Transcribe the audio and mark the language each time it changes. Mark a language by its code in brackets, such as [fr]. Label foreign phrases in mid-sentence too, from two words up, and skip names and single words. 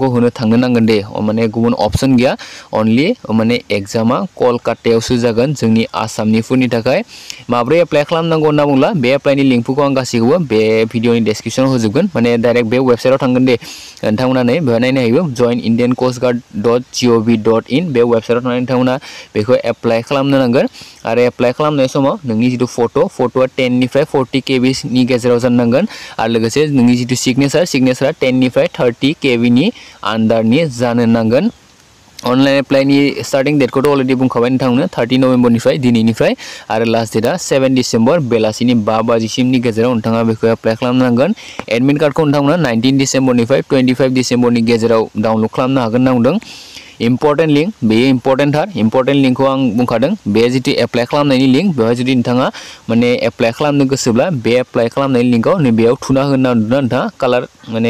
[brx] होनो थांनो नांगोन दे माने गुबुन अपसन गैया अनलि माने एग्जामा कलकातायावसो जागोन जोंनि आसामनिफोरनि थाखाय माब्रै एप्लाइ खालामनांगौ होनना बुंला बे एप्लाइनि लिंकफोरखौ आं गासैखौबो बे भिडियोनि डेसक्रिप्शनाव होजोबगोन माने डाइरेक्ट बे वेबसाइटआव थांगोन दे नोंथांमोना नै बेहाय नायनो हायो joinindiancoastguard.gov.in बे वेबसाइटआव थांनानै नोंथांमोना बेखौ एप्लाइ खालामनो नांगोन आरो एप्लाइ खालामनाय समाव नोंनि जितु फट'आ 10 निफ्राय 40 KB नि गेजेराव जानांगोन आरो लोगोसे नोंनि जितु सिगनेचारा 10 निफ्राय 30 KB नि आन्डारनि जानो नांगोन अनलाइन एप्लाइनि [en] starting date' [brx] अलरेडि बुंखाबाय नोंथांमोननो 30 नभेम्बरनिफ्राय दिनैनिफ्राय आरो [en] last date [brx] 7 डिसेम्बर बेलासिनि 5 बाजिसिमनि गेजेराव नोंथाङा बेखौ एप्लाइ खालामनांगोन [en] admit card [brx] नोंथांमोना 19 डिसेम्बरनिफ्राय 25 डिसेम्बरनि गेजेराव डाउनलड खालामनो हागोन होनना बुंदों [en] important link [brx] बेयो [en] important link [brx] आं बुंखादों बे जितु एप्लाइ खालामनायनि लिंक बेवहाय जुदि नोंथाङा माने एप्लाइ खालामनो गोसोब्ला बे एप्लाइ खालामनायनि लिंकआव नैबेयाव थुना होना नोंथाङा कालार माने